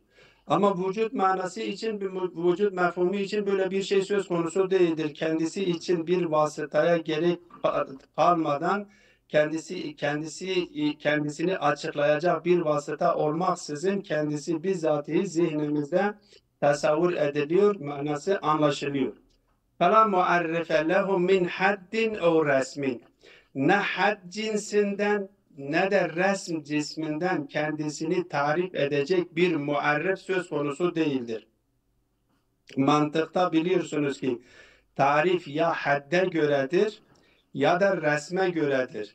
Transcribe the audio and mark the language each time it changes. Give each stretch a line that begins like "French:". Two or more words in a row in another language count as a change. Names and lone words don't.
Turkish: Ama vücut manası için, vücut mefhumu için böyle bir şey söz konusu değildir. Kendisi için bir vasıtaya gerek kalmadan kendisini açıklayacak bir vasıta olmaksızın kendisi bizatihi zihnimizde tasavvur ediliyor, manası anlaşılıyor.
Arabic: فَلَا مُعَرِّفَ لَهُ مِنْ حَدٍّ اَوْ resmin.
Turkish: Ne had cinsinden ne de resm cisminden kendisini tarif edecek bir muarrif söz konusu değildir. Mantıkta biliyorsunuz ki tarif ya hadde göredir ya da resme göredir.